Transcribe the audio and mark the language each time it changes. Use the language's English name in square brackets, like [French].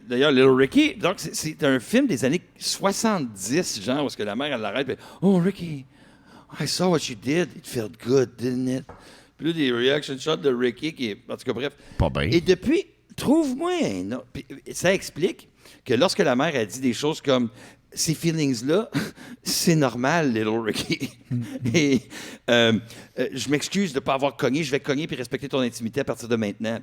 [French] D'ailleurs, Little Ricky, donc c'est un film des années 70, genre, où est-ce que la mère, elle l'arrête, puis « [English] Oh, Ricky, I saw what you did. It felt good, didn't it? [French] » Puis là, des reaction shots de Ricky qui est... En tout cas, bref. Pas bien. Et depuis, trouve-moi un autre... Puis ça explique que lorsque la mère a dit des choses comme ces feelings-là, c'est normal, Little Ricky. Et je m'excuse de ne pas avoir cogné. Je vais cogner puis respecter ton intimité à partir de maintenant.